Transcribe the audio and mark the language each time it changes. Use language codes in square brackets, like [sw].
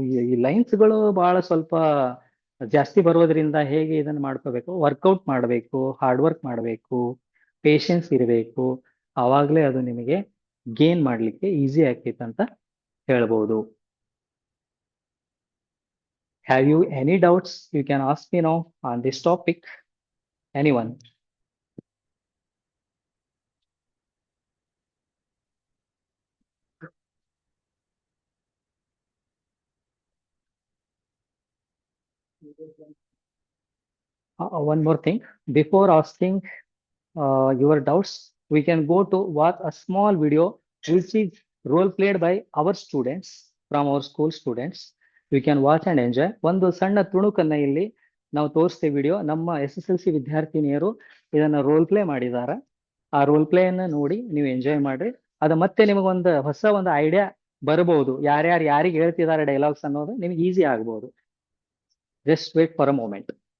[kn] ಈ ಲೈನ್ಸ್ಗಳು ಬಹಳ ಸ್ವಲ್ಪ ಜಾಸ್ತಿ ಬರೋದ್ರಿಂದ ಹೇಗೆ ಇದನ್ನ ಮಾಡ್ಕೋಬೇಕು, ವರ್ಕೌಟ್ ಮಾಡಬೇಕು, ಹಾರ್ಡ್ ವರ್ಕ್ ಮಾಡಬೇಕು, ಪೇಶನ್ಸ್ ಇರಬೇಕು, ಆವಾಗಲೇ ಅದು ನಿಮಗೆ ಗೇನ್ ಮಾಡ್ಲಿಕ್ಕೆ ಈಸಿ ಆಗ್ತೈತೆ ಅಂತ ಹೇಳ್ಬೋದು. [en] Have you any doubts? You can ask me now on this topic. Anyone? One more thing. Before asking your doubts, we can go to watch a small video which is role played by our students from our school students. You can watch and enjoy. [kn] ಒಂದು ಸಣ್ಣ ತುಣುಕನ್ನ ಇಲ್ಲಿ ನಾವು ತೋರಿಸ್ತೇವೆ video. ನಮ್ಮ SSLC ವಿದ್ಯಾರ್ಥಿನಿಯರು ಇದನ್ನ role play ಮಾಡಿದ್ದಾರೆ. ಆ role play ಅನ್ನ ನೋಡಿ ನೀವು ಎಂಜಾಯ್ ಮಾಡ್ರಿ. ಅದು ಮತ್ತೆ ನಿಮಗೊಂದು ಹೊಸ ಒಂದು ಐಡಿಯಾ ಬರಬಹುದು. ಯಾರ್ಯಾರು ಯಾರಿಗೆ ಹೇಳ್ತಿದ್ದಾರೆ ಡೈಲಾಗ್ಸ್ ಅನ್ನೋದು ನಿಮ್ಗೆ ಈಸಿ ಆಗ್ಬಹುದು. [en] Just wait for a moment.